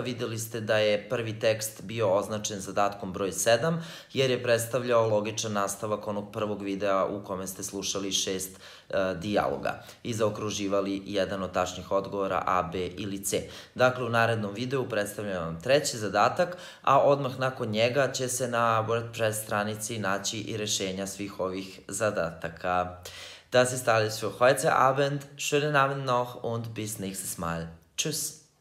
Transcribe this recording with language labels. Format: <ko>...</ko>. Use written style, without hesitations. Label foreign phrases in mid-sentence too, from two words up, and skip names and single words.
<sr>Videli ste da je prvi tekst bio označen zadatkom broj 7, jer je predstavljao logičan nastavak onog prvog videa u kome ste slušali 6 dijaloga i zaokruživali jedan od tačnih odgovora A, B ili C. Dakle, u narednom videu predstavljam vam treći zadatak, a odmah nakon njega će se na WordPress stranici naći i rešenja svih ovih zadataka.</sr> <de>Das ist alles für heute Abend. Schönen Abend noch und bis nächstes Mal. Tschüss.</de>